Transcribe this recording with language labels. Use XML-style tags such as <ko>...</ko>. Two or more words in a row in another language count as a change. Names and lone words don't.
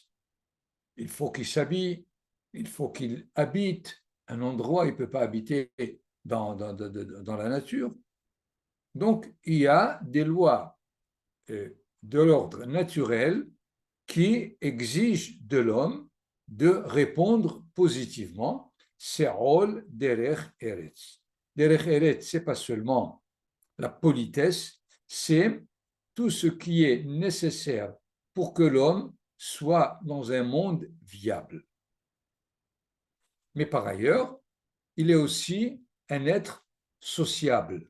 <fr>Il faut qu'il s'habille, il faut qu'il habite un endroit, il ne peut pas habiter dans la nature. Donc, il y a des lois de l'ordre naturel qui exigent de l'homme de répondre positivement. C'est rôle</fr> <he>דרך ארץ. דרך ארץ,</he> <fr>ce n'est pas seulement la politesse, c'est tout ce qui est nécessaire pour que l'homme soit dans un monde viable. Mais par ailleurs, il est aussi un être sociable.</fr>